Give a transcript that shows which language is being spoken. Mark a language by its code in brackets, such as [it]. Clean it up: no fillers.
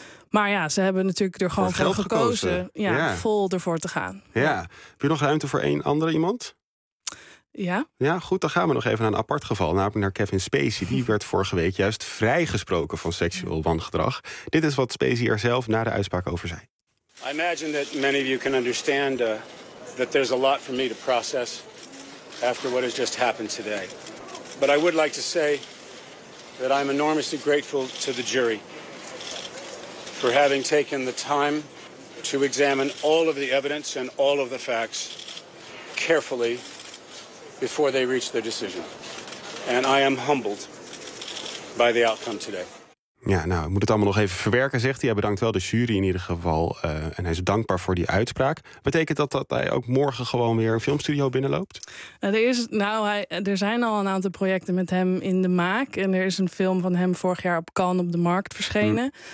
[nl] Maar ja, ze hebben natuurlijk er gewoon voor gekozen. Vol ervoor te gaan. Ja. Heb je nog ruimte voor één andere iemand? Ja. Ja, goed, dan gaan we nog even naar een apart geval. Namelijk naar Kevin Spacey. Die werd vorige week juist vrijgesproken van seksueel wangedrag. Dit is wat Spacey er zelf na de uitspraak over zei. [en] I imagine that many of you can understand that there's a lot for me to process after what has just happened today. But I would like to say that I'm enormously grateful to the jury for having taken the time to examine all of the evidence and all of the facts carefully before they reached their decision. And I am humbled by the outcome today. [nl] Ja, nou, ik moet het allemaal nog even verwerken, zegt hij. Hij bedankt wel de jury in ieder geval. En hij is dankbaar voor die uitspraak. Betekent dat hij ook morgen gewoon weer een filmstudio binnenloopt? Er zijn al een aantal projecten met hem in de maak. En er is een film van hem vorig jaar op Cannes op de markt verschenen.